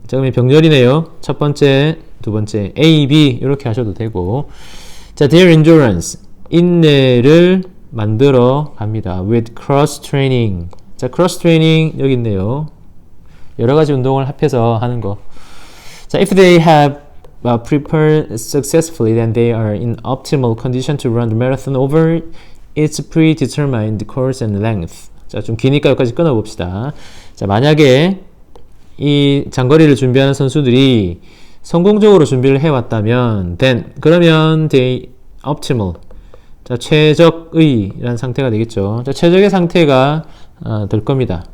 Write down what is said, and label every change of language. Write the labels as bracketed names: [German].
[Korean] 자, 그러면 병렬이네요. 첫 번째, 두 번째 A, B 이렇게 하셔도 되고 자, their endurance. 인내를 만들어 갑니다. with cross training. 자, 크로스 트레이닝 여기 있네요. 여러 가지 운동을 합해서 하는 거. [English] 자, if they have prepared successfully, then they are in optimal condition to run the marathon over its predetermined course and length. [Korean] 자, 좀 기니까 여기까지 끊어봅시다. 자, 만약에 이 장거리를 준비하는 선수들이 성공적으로 준비를 해왔다면, then 그러면 they optimal. 자, 최적의 라는 상태가 되겠죠. 자, 최적의 상태가 될 겁니다.